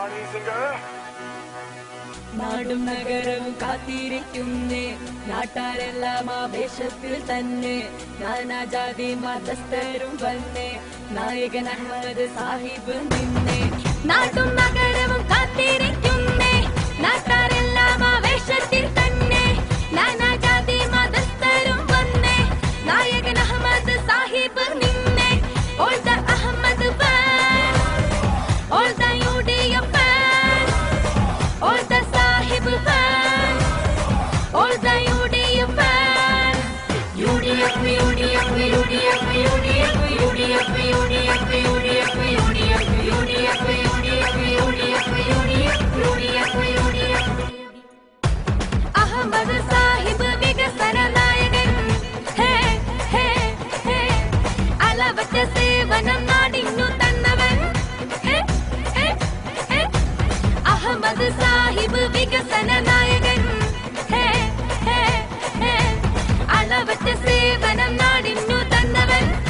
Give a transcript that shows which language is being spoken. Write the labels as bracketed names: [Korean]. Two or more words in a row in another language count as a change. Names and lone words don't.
[Malayalam] നാടും നഗരവും കാത്തിരിക്കുന്നേ നാട്ടാരെല്ലാം ആവേശത്തിൽ തന്നെ നാനാജാതി മതസ്ഥരും വന്നേ നായകൻ അഹമ്മദ് സാഹിബ് നിന്നേ നാടും നഗരവും കാത്തിരിക്കുന്നേ നാട്ടാരെല്ലാം ആവേശത്തിൽ തന്നെ നാനാജാതി മതസ്ഥരും വന്നേ നായകൻ അഹമ്മദ് സാഹിബ് നിന്നേ [English] All the Ahmad fan, all the UDF fan, all the Sahib fan, all the UDF fan. [Malayalam] UDF, UDF, UDF, UDF, UDF, UDF, UDF, UDF, UDF, UDF, UDF, UDF. Ahmad Sahib വികസന നായകൻ ഹേ ഹേ ഹേ അലവറ്റ സേവനം നാടിനു തന്നവൻ അഹമ്മദ് സാഹിബ് വികസന നായകൻ ഹേ ഹേ ഹേ അലവറ്റ സേവനം നാടിനു തന്നവൻ